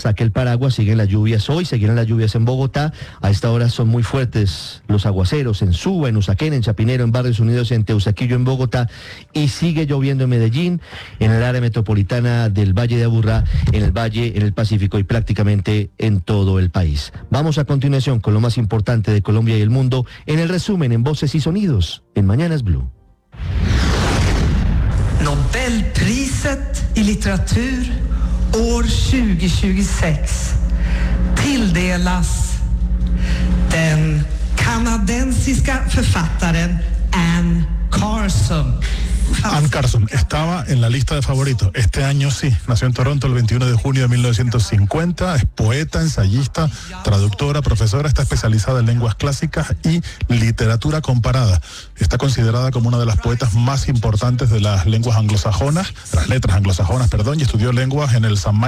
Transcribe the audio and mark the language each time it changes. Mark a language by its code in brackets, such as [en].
[es] Saque el paraguas, siguen las lluvias hoy, seguirán las lluvias en Bogotá. A esta hora son muy fuertes los aguaceros en Suba, en Usaquén, en Chapinero, en Barrios Unidos, en Teusaquillo, en Bogotá, y sigue lloviendo en Medellín, en el área metropolitana del Valle de Aburrá, en el Valle, en el Pacífico y prácticamente en todo el país. Vamos a continuación con lo más importante de Colombia y el mundo, en el resumen, en Voces y Sonidos, en Mañanas Blue. [sv] Nobelpriset y literatura år 2026 tilldelas den kanadensiska författaren Anne Carson. [es] Anne Carson estaba en la lista de favoritos. Este año sí. Nació en Toronto el 21 de junio de 1950. Es poeta, ensayista, traductora, profesora. Está especializada en lenguas clásicas y literatura comparada. Está considerada como una de las poetas más importantes de las lenguas anglosajonas, las letras anglosajonas, perdón, y estudió lenguas en el St.